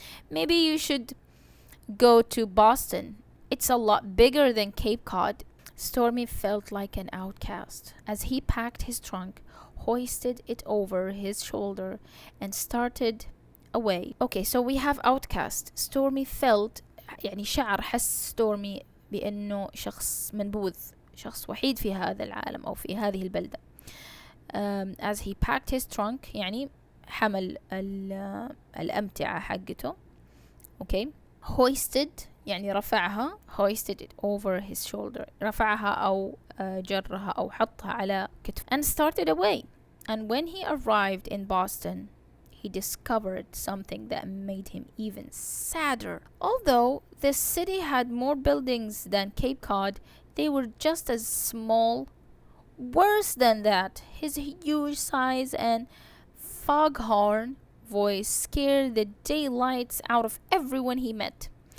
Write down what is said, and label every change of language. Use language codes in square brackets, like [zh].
[en] Maybe you should go to Boston. It's a lot bigger than Cape Cod." Stormy felt like an outcast as he packed his trunk, hoisted it over his shoulder, and started away. Okay, so we have outcast. Stormy felt [ar] يعني حس ستورمي بأنه شخص منبوذ، شخص وحيد في هذا العالم أو في هذه البلدة. [en] As he packed his trunk [ar] يعني حمل الأمتعة حقته. [en] Okay, hoisted [ar] يعني رفعها. [en] hoisted it over his shoulder. [ar] رفعها أو جرها أو حطها على كتفه. [en] And started away. And when he arrived in Boston, he discovered something that made him even sadder. Although the city had more buildings than Cape Cod, they were just as small. Worse than that, his huge size and foghorn voice scared the daylights out of everyone he met.